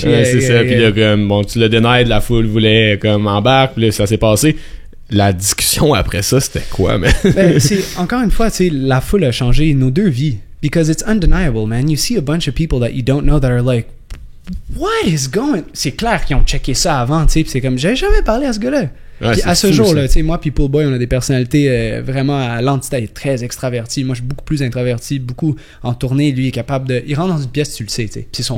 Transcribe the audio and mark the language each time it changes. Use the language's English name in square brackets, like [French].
[French] c'est ça, puis là, comme, bon, tu l'as denied, la foule voulait comme embarque, puis là, ça s'est passé. La discussion après ça, c'était quoi, man? Ben, encore une fois, tu sais, la foule a changé nos deux vies. [English] Because it's undeniable, man. You see a bunch of people that you don't know that are like, what is going... [French] C'est clair qu'ils ont checké ça avant, tu sais, puis c'est comme, j'ai jamais parlé à ce gars-là. Ouais, puis à ce jour-là, tu sais, moi puis Pool Boy, on a des personnalités vraiment... L'entité est très extravertie. Moi, je suis beaucoup plus introverti, beaucoup en tournée. Lui, il est capable de... Il rentre dans une pièce, tu le sais, tu sais.